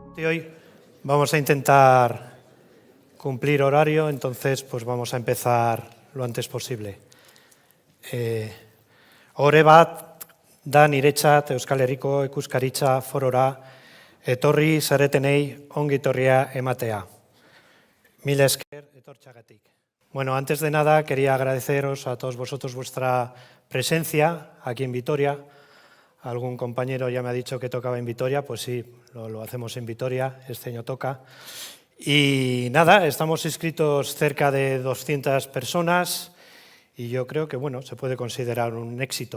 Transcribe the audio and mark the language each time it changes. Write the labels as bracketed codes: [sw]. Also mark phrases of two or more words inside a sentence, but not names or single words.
[es] Hoy vamos a intentar cumplir horario, entonces pues vamos a empezar lo antes posible. [eu] Ore bat, da niretzat Euskal Herriko ikuskaritza forora etorri zaretenei ongi etorria ematea. Mil esker etortxagatik. [es] Bueno, antes de nada quería agradeceros a todos vosotros vuestra presencia aquí en Vitoria. Algún compañero ya me ha dicho que tocaba en Vitoria, pues sí, lo hacemos en Vitoria, este año toca. Y nada, estamos inscritos cerca de 200 personas y yo creo que bueno, se puede considerar un éxito.